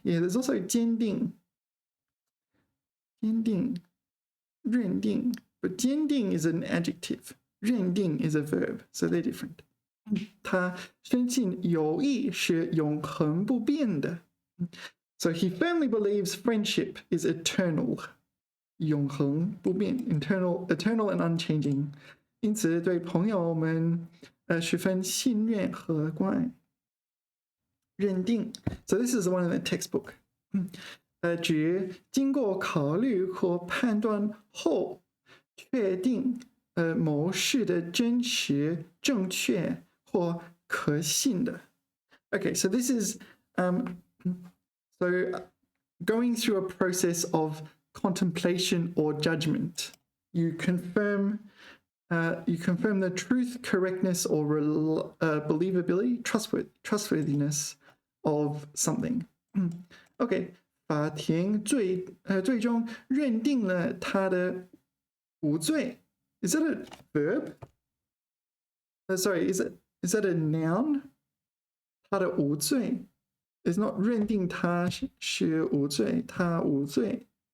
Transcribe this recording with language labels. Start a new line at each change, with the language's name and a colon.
English: Yeah, there's also 坚定, 认定, but 坚定 is an adjective. 认定 is a verb, so they're different.
Chinese: 他深信友谊是永恒不变的.
English: So he firmly believes friendship is eternal. 永恒不变, eternal and unchanging.
Chinese: 因此对朋友们十分信任和关爱。认定.
English: So this is the one in the textbook.
Chinese: 指经过考虑和判断后确定某事的真实、正确或可信的.
English: Okay, so this is so going through a process of contemplation or judgment. You confirm the truth, correctness, or believability, trustworthiness of something.
Chinese: Okay, 法庭最终认定了他的无罪.
English: Is that a verb? Sorry, is that a noun?
Chinese: 他的无罪
English: is not
Chinese: 认定他是无罪，他无罪。